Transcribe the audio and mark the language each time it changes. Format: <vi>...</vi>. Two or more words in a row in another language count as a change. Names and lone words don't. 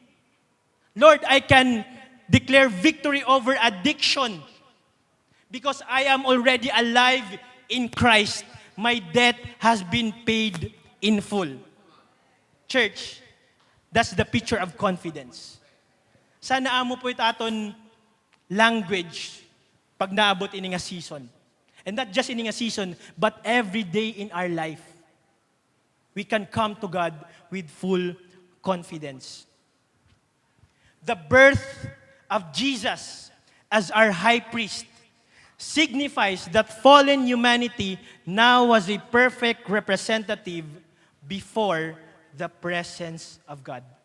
<en>Lord, I can declare victory over addiction because I am already alive in Christ. My debt has been paid in full. Church, that's the picture of confidence.</en> <war>Sana amo po aton language pag naabot ini nga season.</war> <en>And not just</en> <war>ini nga</war> <en>season, but every day in our life. We can come to God with full confidence. The birth of Jesus as our high priest signifies that fallen humanity now was a perfect representative before the presence of God.</en>